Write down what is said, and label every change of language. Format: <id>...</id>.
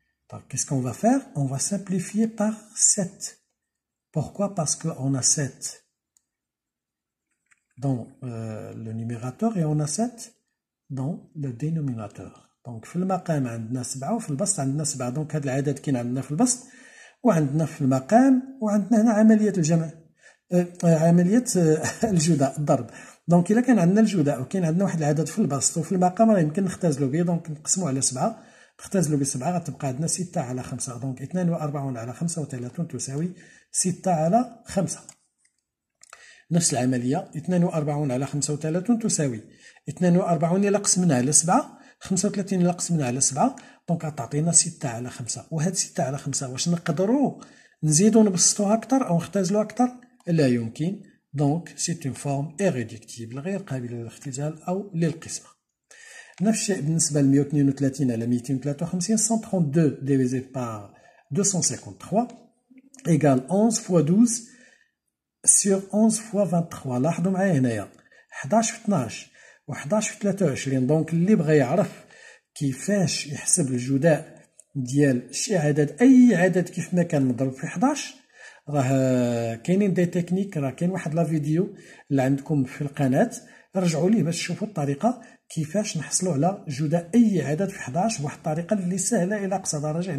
<fr>Donc, qu'est-ce qu'on va faire? On va simplifier par 7. Pourquoi? Parce qu'on a 7 dans le numérateur et on a 7 dans le dénominateur.</fr> <ar>Donc, في المقام عندنا 7 وفي البسط عندنا 7. Donc, هذا العدد كاين عندنا في البسط وعندنا في المقام وعندنا هنا عملية الجمع. عملية الجداء الضرب. دونك إلا كان عندنا الجداء وكاين عندنا واحد العدد في البسط وفي المقام راه يمكن نختزلو به. دونك نقسمو على 7 نختزلو ب7 غتبقى عندنا 6 على 5. دونك 42 على 35 تساوي 6 على 5. نفس العملية 42 على 35 تساوي 42 إلا قسمنا على 7 35 إلا قسمنا على 7 دونك غتعطينا 6 على 5. وهاد 6 على 5 واش نقدروا نزيدو نبسطوها أكثر أو نختزلوها أكثر؟ لا يمكن. دونك سيت اون فورم ايريدكتيبل غير قابلة للاختزال أو للقسمة. نفس الشيء بالنسبة ل 132 على 253.</ar> <fr>132 divisé par 253 égale 11 fois 12 sur 11 fois 23.</fr> <ar>لاحظوا معايا هنايا 11 في 12 و 11 في 23. دونك اللي بغى يعرف كيفاش يحسب الجداء ديال شي عدد أي عدد كيف ما كان مضروب في 11 راه كاينين دي تكنيك. راه كاين واحد لا فيديو اللي عندكم في القناة رجعوا ليه باش تشوفوا الطريقة كيفاش نحصلوا على جداء أي عدد في 11 بواحد الطريقة اللي سهلة إلى أقصى درجة.</ar>